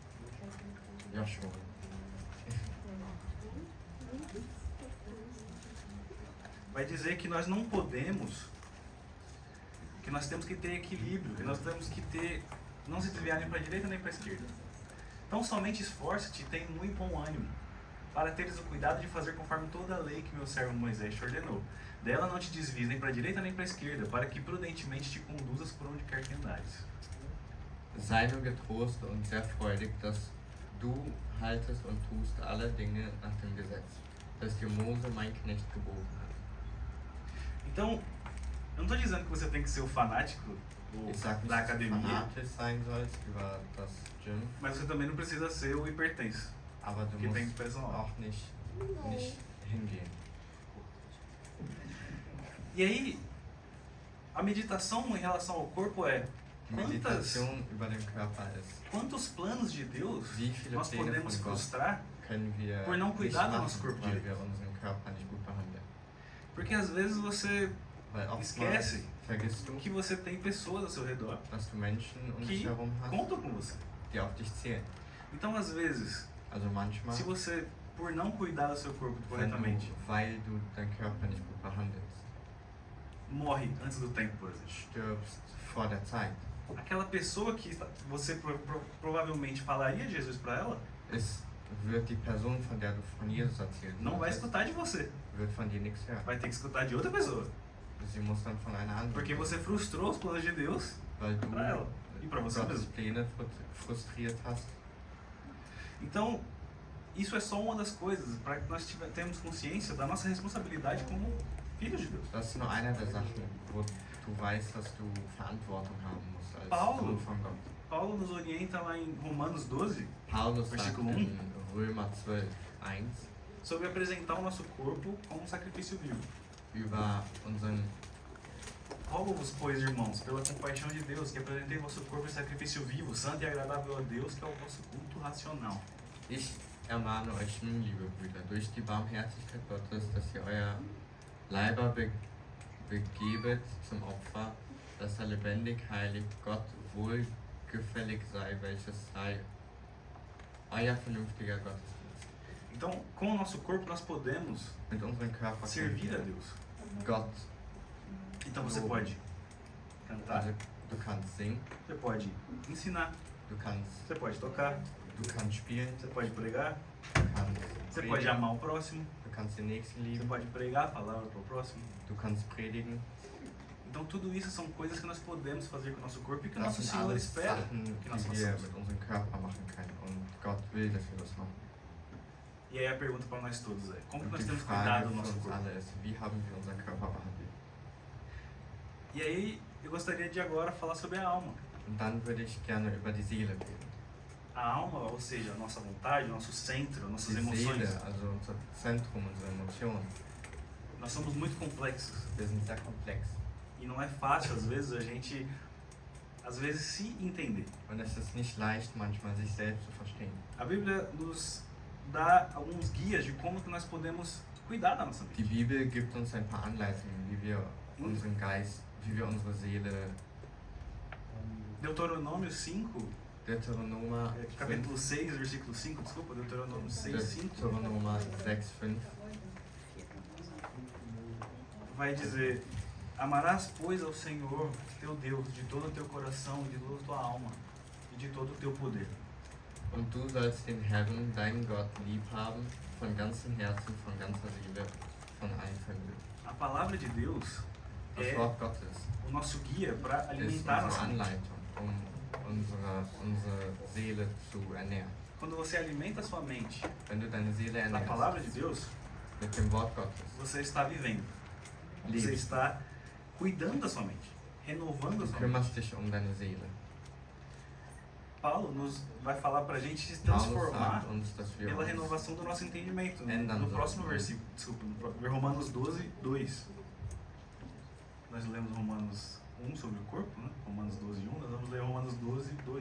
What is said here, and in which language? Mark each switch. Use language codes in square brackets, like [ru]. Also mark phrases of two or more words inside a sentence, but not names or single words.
[pt] Vai dizer que nós não podemos, que nós temos que ter equilíbrio, que nós temos que ter, não se desviar nem para a direita nem para a esquerda. Então somente esforça-te e tem muito bom ânimo, para teres o cuidado de fazer conforme toda a lei que meu servo Moisés te ordenou. Dela não te desvies nem para a direita nem para a esquerda, para que prudentemente te conduzas por onde quer que andares. [de] Sei nur getrost und sehr freudig, dass du haltest und tust alle Dinge nach dem Gesetz, das dir Mose, mein Knecht, geboten hat. [pt] Então, eu não estou dizendo que você tem que ser o fanático [de] Ich sage nicht, da dass du [pt] academia, [de] fanatisch sein sollst über das Gym, [pt] mas você também não precisa ser o hipertenso, [de] aber du [pt] que tem [de] musst [pt] pressão alta. [de] auch nicht hingehen. [pt] E aí, a meditação em relação ao corpo é [de] Die Meditation über den Körper ist, [pt] quantos planos de Deus [de] wie viele [pt] nós [de] Pläne [pt] podemos [de] von Gott [pt] frustrar, [de] können wir [pt] por não [de] nicht [pt] cuidar do nosso [de] machen, [pt] corpo [de] weil [pt] direito. [de] wir unseren Körper nicht gut behandeln. [pt] porque às vezes você [de] Weil oftmals [pt] esquece [de] vergisst du, [pt] que você tem pessoas ao seu redor [de] dass du Menschen um dich [pt] que [de] herum hast, [pt] contam com você. [de] die auf dich zählen. [pt] Então, às vezes, [de] Also manchmal, [pt] se você, por não cuidar do seu corpo [de] wenn [pt] corretamente, [de] weil du deinen Körper nicht gut behandelst, [pt] morre antes do tempo, por exemplo. [de] stirbst vor der Zeit, [pt] Aquela pessoa que você provavelmente falaria de Jesus para ela, [de] wird die Person, von der du von Jesus erzählt [pt] não vai [de] hast, [pt] escutar de você. [de] wird von dir nichts hören. [pt] Vai ter que escutar de outra pessoa. [de] Sie muss dann von einer anderen, [pt] Porque você frustrou os planos de Deus [de] weil du [pt] para ela e para você [de] Gottes [pt] mesmo. [de] Pläne frustriert hast. [pt] Então, isso é só uma das coisas para que nós tenhamos consciência da nossa responsabilidade como filhos de Deus. [de] Das ist nur einer der Sachen, wo du weißt, dass du Verantwortung haben musst als [pt] Paulo. [de] Sohn von Gott. [pt] Paulo nos orienta lá em Romanos 12 [de] Paulus sagt [pt] Versículo [de] in Römer 12, 1 [pt] sobre apresentar o nosso corpo como um sacrifício vivo. [de] über unseren [pt] Rogo-vos, pois, irmãos, pela compaixão de Deus, que apresentei vosso corpo em sacrifício vivo, santo e agradável a Deus, que é o vosso culto racional. [de] Ich ermahne euch nun, liebe Brüder, durch die Barmherzigkeit Gottes, dass ihr euer Leiber begebet zum Opfer, das er lebendig, heilig, Gott wohlgefällig sei, welches sei euer vernünftiger Gottesdienst. [pt] Então, com o nosso corpo, nós podemos [de] Mit unserem Körper [pt] servir a [de] können wir [pt] Deus. [de] Gott. [pt] Então, você pode cantar, [de] Also, du kannst singen, [pt] você pode ensinar, [de] du kannst, [pt] você pode tocar, [de] du kannst spielen, [pt] você pode pregar, [de] du kannst [pt] você pode [de] predigen, [pt] amar o próximo, [de] du kannst den Nächsten [pt] você [de] lieben, [pt] pode pregar a palavra para o próximo. [de] du kannst predigen. [pt] Então, tudo isso são coisas que nós podemos fazer com o nosso corpo e que o [de] Das [pt] nosso [de] sind [pt] Senhor [de] alles [pt] espera [de] Sachen, [pt] que nós [de] die wir [pt] façamos. [de] mit unserem Körper machen können. Und Gott will, dass wir das machen. [pt] E aí a pergunta para nós todos é, como que [de] Und [pt] nós [de] die [pt] temos [de] Frage [pt] cuidado do [de] für [pt] nosso [de] uns [pt] corpo? [de] alle ist, wie haben wir unseren Körper behandelt? [pt] E aí, eu gostaria de agora falar sobre a alma. [de] Und dann würde ich gerne über die Seele reden. [pt] A alma, ou seja, a nossa vontade, o nosso centro, nossas [de] Die [pt] emoções. [de] Seele, also unser Zentrum, unsere Emotionen. [pt] Nós somos muito complexos. [de] Wir sind sehr komplex. [pt] E não é fácil, às vezes, a gente, se entender. [de] Und es ist nicht leicht, manchmal sich selbst zu verstehen. [pt] A Bíblia nos dá alguns guias de como que nós podemos cuidar da nossa [de] Die [pt] mente. [de] Bibel gibt uns ein paar Anleitungen, wie wir unseren Geist, wie wir unsere Seele, [pt] Deuteronômio 5, [de] Deuteronoma 5, [pt] capítulo 6, versículo 5, desculpa, Deuteronômio 6, 5, [de] Deuteronoma 6, 5, [pt] vai dizer: Amarás, pois, ao Senhor, teu Deus, de todo o teu coração, de toda a tua alma e de todo o teu poder. [de] Und du sollst den Herrn, deinen Gott, lieb haben, von ganzem Herzen, von ganzer Seele, von allen Vermögen. [pt] A palavra de Deus [de] Das [pt] é [de] Wort Gottes [pt] o nosso guia para [de] ist [pt] alimentar a [de] unsere [pt] nossa mente. [de] Anleitung, unsere Seele zu ernähren. [pt] Quando você alimenta a sua mente [de] Wenn du deine Seele [pt] na palavra de [de] ernährst [pt] Deus, [de] mit dem Wort Gottes, [pt] você está vivendo. Você [de] lebst, [pt] está cuidando da sua mente, renovando a [de] du [pt] sua mente. [de] kümmerst dich um deine Seele. [pt] Paulo nos vai falar para a gente se [de] Paulus [pt] transformar [de] sagt uns, dass wir [pt] pela [de] uns [pt] renovação do nosso entendimento. [de] Ändern [pt] No [de] sollen. [pt] próximo versículo, desculpa, no Romanos 12, 2. Nós lemos Romanos 1 sobre o corpo, né? Romanos 12, 1. Nós vamos ler Romanos 12, 2.